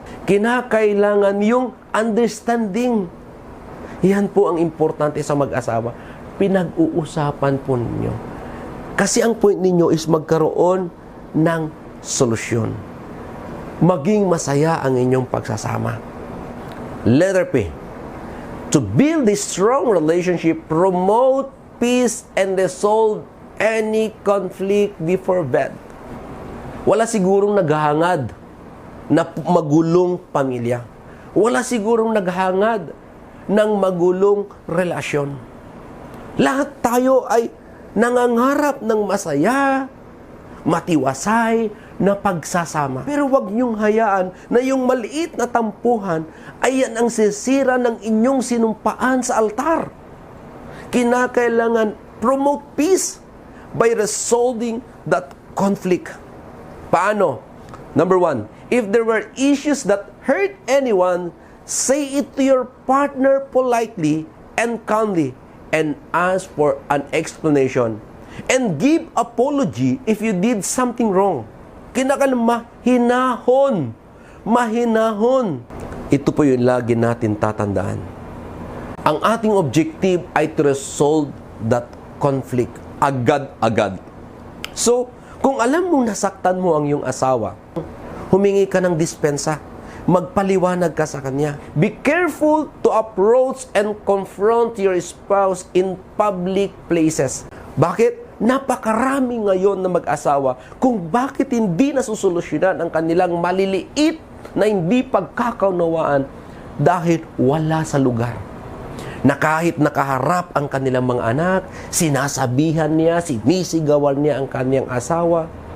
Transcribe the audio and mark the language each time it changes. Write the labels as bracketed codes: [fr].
[tl] Kinakailangan yung understanding. Yan po ang importante sa mag-asawa. Pinag-uusapan po ninyo. Kasi ang point ninyo is magkaroon ng solusyon. Maging masaya ang inyong pagsasama. [en] Letter P. To build a strong relationship, promote peace and resolve any conflict before bed. [tl] Wala sigurong naghahangad na magulong pamilya. Wala sigurong naghahangad ng magulong relasyon. Lahat tayo ay nangangarap ng masaya, matiwasay na pagsasama. Pero huwag niyong hayaan na yung maliit na tampuhan ay yan ang sisira ng inyong sinumpaan sa altar. Kinakailangan [en] promote peace by resolving that conflict. [tl] Paano? [en] Number 1, if there were issues that hurt anyone, say it to your partner politely and calmly and ask for an explanation. And give apology if you did something wrong. [tl] Kinakailangan mahinahon. Mahinahon. Ito po yung lagi natin tatandaan. Ang ating objective ay [en] to resolve that conflict [tl] agad-agad. So, kung alam mong nasaktan mo ang iyong asawa, humingi ka ng dispensa. Magpaliwanag ka sa kanya. [en] Be careful to approach and confront your spouse in public places. [tl] Bakit? Napakarami ngayon na mag-asawa kung bakit hindi nasusolusyonan ang kanilang maliliit na hindi pagkakaunawaan dahil wala sa lugar. Na kahit nakaharap ang kanilang mga anak, sinasabihan niya, sinisigawan niya ang kanyang asawa.